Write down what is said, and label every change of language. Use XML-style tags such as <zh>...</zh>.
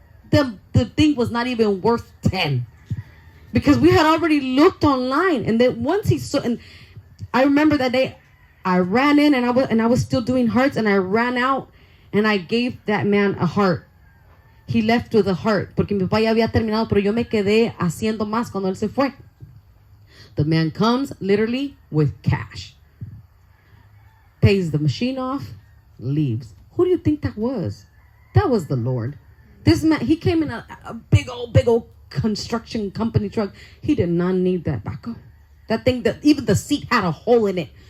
<en>The thing was not even worth 10, because we had already looked online. And then once he saw, and I remember that day, I ran in and I was still doing hearts, and I ran out and I gave that man a heart. He left with a heart,</en> <es>porque mi papá ya había terminado, pero yo me quedé haciendo más cuando él se fue.</es> <en>The man comes literally with cash, pays the machine off, leaves. Who do you think that was? That was the Lord. This man, he came in a big old construction company truck. He did not need that backhoe. That thing, that even the seat had a hole in it.</en>